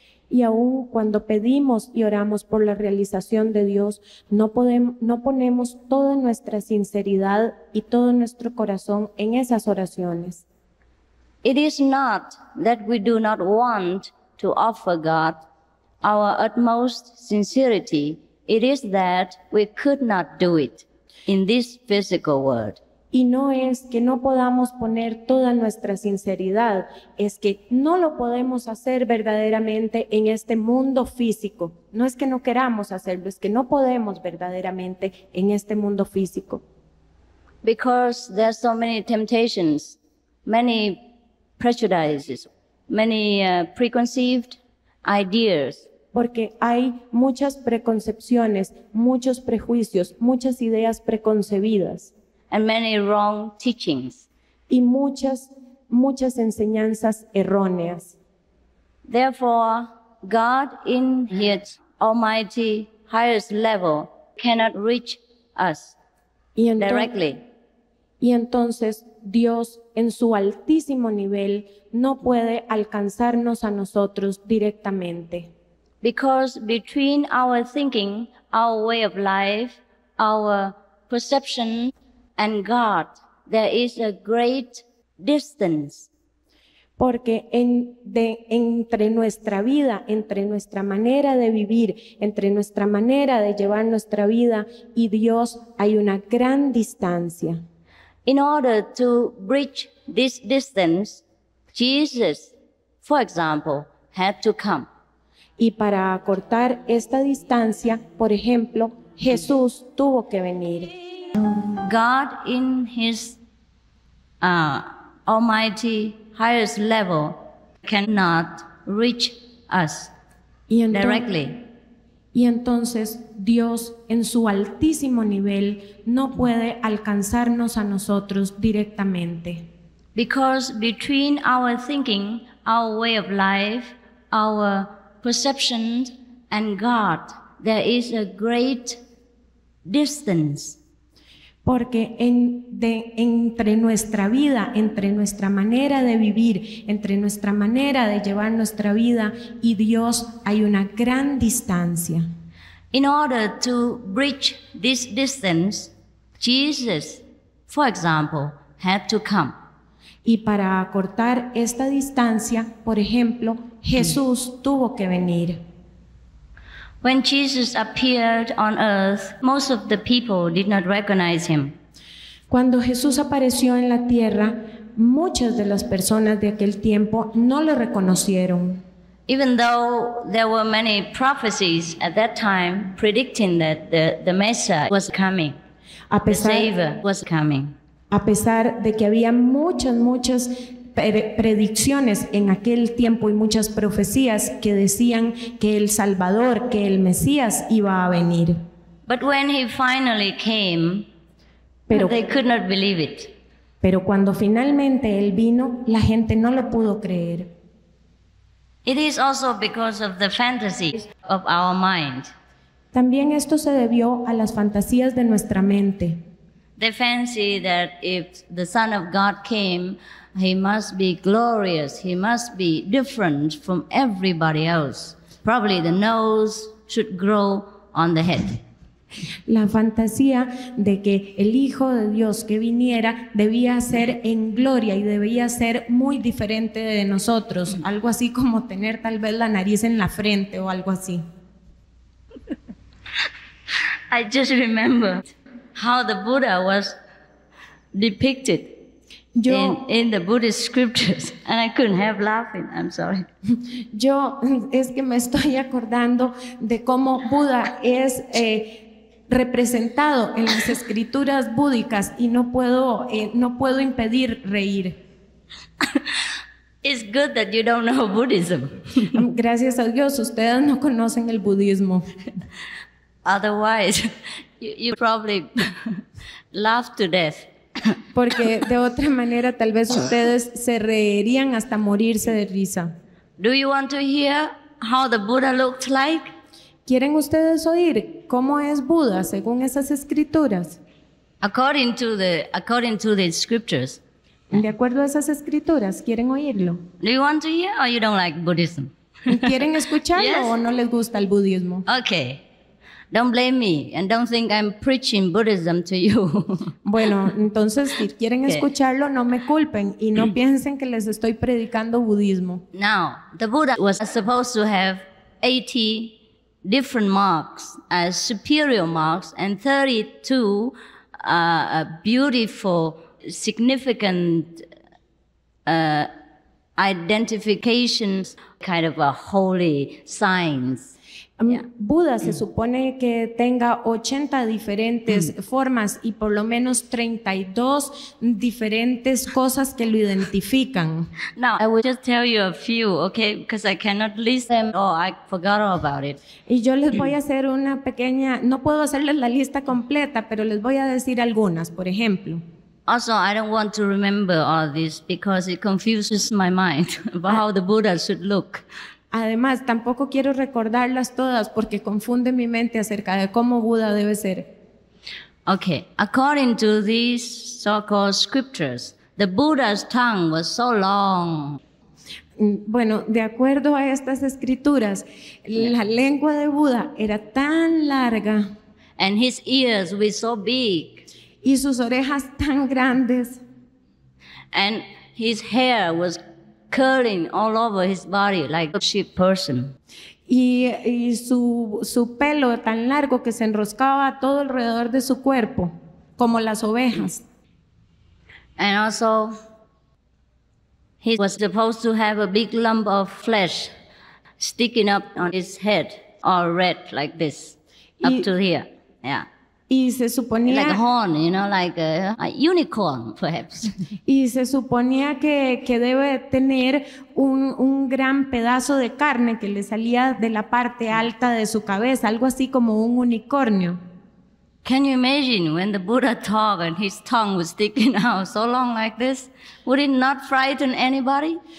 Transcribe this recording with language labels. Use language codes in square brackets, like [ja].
[es] Y aun cuando pedimos y oramos por la realización de Dios, no ponemos toda nuestra sinceridad y todo nuestro corazón en esas oraciones. [en] It is not that we do not want to offer God our utmost sincerity. It is that we could not do it in this physical world. [es] Y no es que no podamos poner toda nuestra sinceridad, es que no lo podemos hacer verdaderamente en este mundo físico. No es que no queramos hacerlo, es que no podemos verdaderamente en este mundo físico. [en] Because there are so many temptations, many prejudices, many preconceived ideas. [es] Porque hay muchas preconcepciones, muchos prejuicios, muchas ideas preconcebidas. [en] And many wrong teachings. [es] Y muchas enseñanzas erróneas. [en] Therefore, God in His almighty highest level cannot reach us directly. [es] Y entonces Dios en su altísimo nivel no puede alcanzarnos a nosotros directamente. [en] Because between our thinking, our way of life, our perception, and God, there is a great distance. [es] Porque entre nuestra vida, entre nuestra manera de vivir, entre nuestra manera de llevar nuestra vida y Dios hay una gran distancia. [en] In order to bridge this distance, Jesus, for example, had to come. [es] Y para acortar esta distancia, por ejemplo, Jesús tuvo que venir. [en] God in His almighty highest level cannot reach us directly. [es] Y entonces Dios en su altísimo nivel no puede alcanzarnos a nosotros directamente. [en] Because between our thinking, our way of life, our perception and God, there is a great distance. [es] Porque entre nuestra vida, entre nuestra manera de vivir, entre nuestra manera de llevar nuestra vida y Dios hay una gran distancia. [en] In order to bridge this distance, Jesus, for example, had to come. [es] Y para acortar esta distancia, por ejemplo, Jesús tuvo que venir. [en] When Jesus appeared on earth, most of the people did not recognize him. [es] Cuando Jesús apareció en la tierra, muchas de las personas de aquel tiempo no lo reconocieron. [en] Even though there were many prophecies at that time predicting that the Messiah was coming, the Savior was coming. [es] A pesar de que había muchas predicciones en aquel tiempo y muchas profecías que decían que el Salvador, que el Mesías iba a venir. [en] But when he finally came, they could not believe it. [es] Pero cuando finalmente él vino, la gente no lo pudo creer. [en] It is also because of the fantasies of our mind. [es] También esto se debió a las fantasías de nuestra mente. [en] They fancy that if the Son of God came, he must be glorious, he must be different from everybody else. Probably the nose should grow on the head. [es] La fantasía de que el Hijo de Dios que viniera debía ser en gloria y debía ser muy diferente de nosotros, algo así como tener tal vez la nariz en la frente o algo así. [en] I just remember how the Buddha was depicted in the Buddhist scriptures, and I couldn't help laughing. I'm sorry. [es] Es que me estoy acordando de cómo Buda es representado en las escrituras búdicas y no puedo impedir reír. [en] It's good that you don't know Buddhism. [es] Gracias a Dios, ustedes no conocen el budismo. [en] Otherwise, you probably laugh to death. [es] Porque de otra manera tal vez ustedes se reirían hasta morirse de risa. [en] Do you want to hear how the Buddha looked like? [es] ¿Quieren ustedes oír cómo es Buda según esas escrituras? [en] According to the scriptures. [es] De acuerdo a esas escrituras, ¿quieren oírlo? [en] Do you want to hear or you don't like Buddhism? [es] ¿Quieren escucharlo [en] Yes. [es] o no les gusta el budismo? [en] Okay. Don't blame me and don't think I'm preaching Buddhism to you. [es] Bueno, entonces si quieren [en] Okay. [es] escucharlo, no me culpen y no piensen que les estoy predicando budismo. [en] Now, the Buddha was supposed to have 80 different marks as superior marks and 32 beautiful, significant identifications, kind of a holy signs. [es] Buda se supone que tenga 80 diferentes formas y por lo menos 32 diferentes cosas que lo identifican. [en] Now, I will just tell you a few, okay, because I cannot list them or I forgot all about it. [es] Y yo les voy a hacer una pequeña, no puedo hacerles la lista completa, pero les voy a decir algunas, por ejemplo. [en] Also, I don't want to remember all this because it confuses my mind about how the Buddha should look. [es] Además, tampoco quiero recordarlas todas porque confunde mi mente acerca de cómo Buda debe ser. [en] Okay, according to these so-called scriptures, the Buddha's tongue was so long. [es] Bueno, de acuerdo a estas escrituras, la lengua de Buda era tan larga [en] And his ears were so big. [es] y sus orejas tan grandes [en] And his hair was curling all over his body like a sheep person. [es] y su pelo tan largo que se enroscaba todo alrededor de su cuerpo, como las ovejas. [en] And also, he was supposed to have a big lump of flesh sticking up on his head, all red like this, up to here. Yeah. [es] Y se [en] Like a [es] suponía, [en] horn, you know, like a unicorn, perhaps. [es] y se suponía que debe tener un gran pedazo de carne que le salía de la parte alta de su cabeza, algo así como un unicornio. [en] Can you imagine when the Buddha talked and his tongue was sticking out so long like this? Would it not frighten anybody?